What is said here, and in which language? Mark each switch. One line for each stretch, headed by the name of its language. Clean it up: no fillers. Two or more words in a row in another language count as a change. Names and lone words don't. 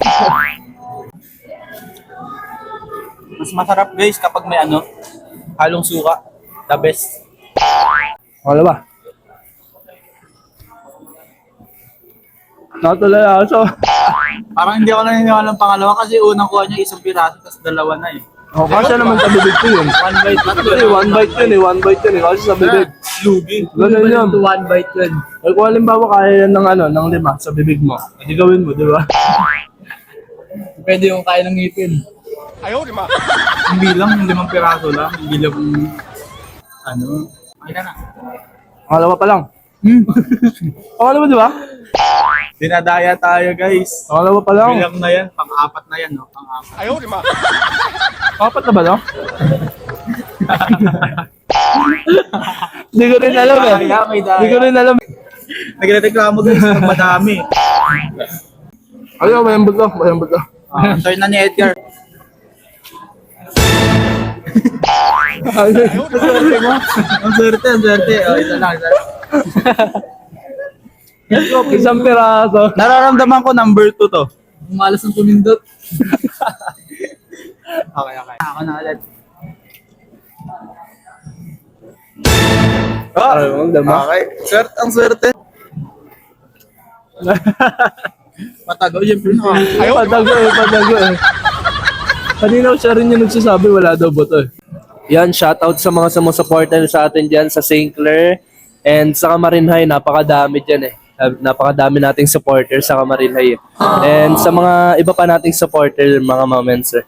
Filipino: Mas masarap guys kapag may halong suka.
English: The best.
Filipino: Wala ba? Natulala ako. Parang hindi ako naniniwala ng pangalawa kasi unang kuha niya isang piraso tapos dalawa na eh. Oh, kasi naman sa bibig ko yun.
English: One bite,
Filipino: tatlo Hindi,
English: one bite
Filipino: yun eh.
English: One bite
Filipino: yun eh. Kasi sa bibig. Lugi. Ganun yun. To
English: one bite
Filipino: yun. Ay, kung halimbawa kaya yan ng ng 5 sa bibig mo, hindi gawin mo, di ba? Pwede yung kaya ng ngipin.
Chinese: 哎呦我的妈！
Filipino: Hindi lang, yung 5 piraso lang. Hindi lang Ay na. Pangalawa pa lang. Pangalawa, di ba? Dinadaya tayo guys. Pangalawa pa lang. Bilang na yan, pang-apat na yan no? Pang-apat.
Chinese: 哎呦我的妈！
Filipino: Apat na ba, no? Hindi ko rin alam eh. Daya, may daya. Hindi ko rin alam. Nagreklamo guys, pag madami. Ayaw, mayambot lang. Mayambot lang. Turn na ni Edgar.
Chinese: 哎呦我的妈！
Filipino: Swerte mo. Ang swerte, ang swerte. O, isa lang, isa lang. Isang piraso. Nararamdaman ko number 2 to. Ang malas ng pumindot. Okay. Ako na ulit. Ay, ang dama. Okay. Swerte, ang swerte. Matago, siyempre na.
Chinese: 哎呦我的妈！
Filipino: Padago eh. Kanina siya rin yung nagsasabi wala daw boto eh. Yan, shoutout sa mga sumusuporter sa atin dyan sa St. Clair and sa Kamarinhay, napakadami dyan eh. Napakadami nating supporter sa Kamarinhay eh. And sa mga iba pa nating supporter, mga momenser.